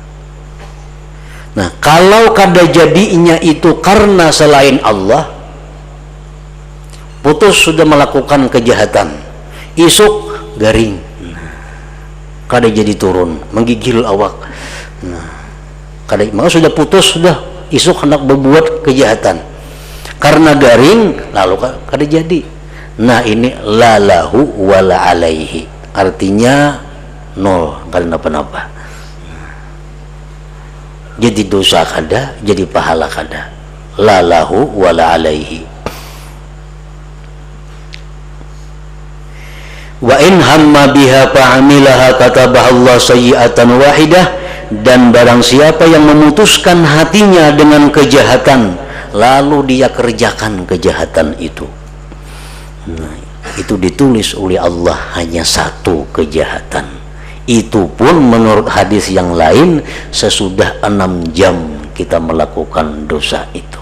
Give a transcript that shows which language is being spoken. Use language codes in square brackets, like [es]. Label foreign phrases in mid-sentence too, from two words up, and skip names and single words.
[bjn] Nah, kalau kada jadinya itu karena selain Allah, putus sudah melakukan kejahatan, isuk garing, kada jadi turun, menggigil awak. Nah, kada, maka sudah putus, sudah isuk hendak berbuat kejahatan. Karena garing, lalu kada jadi. Nah ini [ar] لا له ولا عليه, [bjn] artinya nol, kada napa-napa. Jadi dosa kada, jadi pahala kada. [ar] لا له ولا عليه. وإن هم بها فعملها كتبها الله سيئة واحدة. [id] Dan barang siapa yang memutuskan hatinya dengan kejahatan, lalu dia kerjakan kejahatan itu, nah, itu ditulis oleh Allah hanya satu kejahatan. Itu pun menurut hadis yang lain sesudah 6 jam kita melakukan dosa itu.